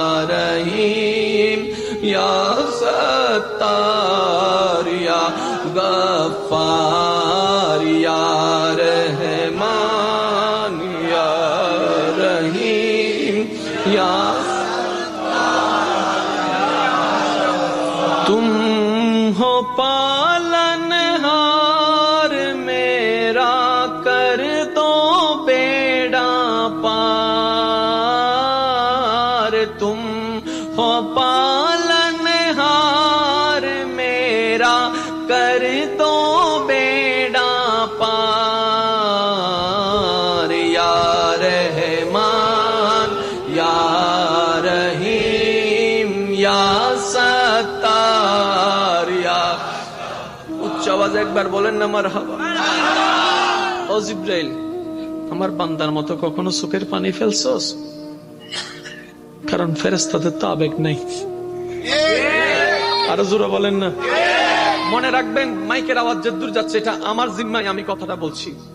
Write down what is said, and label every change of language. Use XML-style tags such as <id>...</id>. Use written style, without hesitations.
<ar>রহিম ইয়া সত্তার ইয়া গফফার ইয়া রহমান ইয়া রহিম ইয়া।</ar> <hi>तुम हो पालनहार मेरा, कर दो बेड़ा पार। तुम हो पालनहार मेरा, कर दो बेड़ा पार।</hi> <ar>या रहमान या रहीम या सत्तार या।</ar> <bn>উচ্চ আওয়াজে একবার বলেন না মারহাবা। ও জিবরাইল, আমার বান্দার মতো কখনো চোখের পানি ফেলছস? কারণ ফেরেশতাদের তো আবেগ নাই। আরো জোরে বলেন না। মনে রাখবেন, মাইকের আওয়াজ যে দূর যাচ্ছে, এটা আমার জিম্মায় আমি কথাটা বলছি।</bn>